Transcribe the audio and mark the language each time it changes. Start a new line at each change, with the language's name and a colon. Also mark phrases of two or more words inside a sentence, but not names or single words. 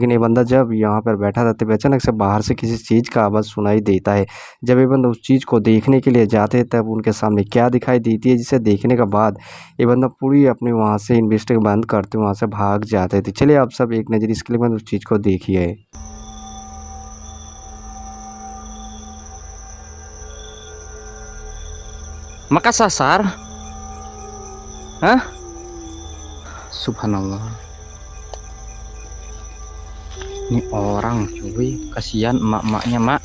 Hindi: लेकिन ये बंदा जब यहाँ पर बैठा था तभी अचानक से बाहर से किसी चीज़ का आवाज़ सुनाई देता है। जब ये बंदा उस चीज़ को देखने के लिए जाते हैं तब उनके सामने क्या दिखाई देती है जिसे देखने के बाद ये बंदा पूरी अपनी वहाँ से इन्वेस्टिगेशन बंद करते वहाँ से भाग जाते थे। चलिए आप सब एक नज़र इसके लिए उस चीज़ को देखिए।
Indonesian: Makassar? Hah? Subhanallah. Ini orang cuy, kasihan emak-emaknya, Mak.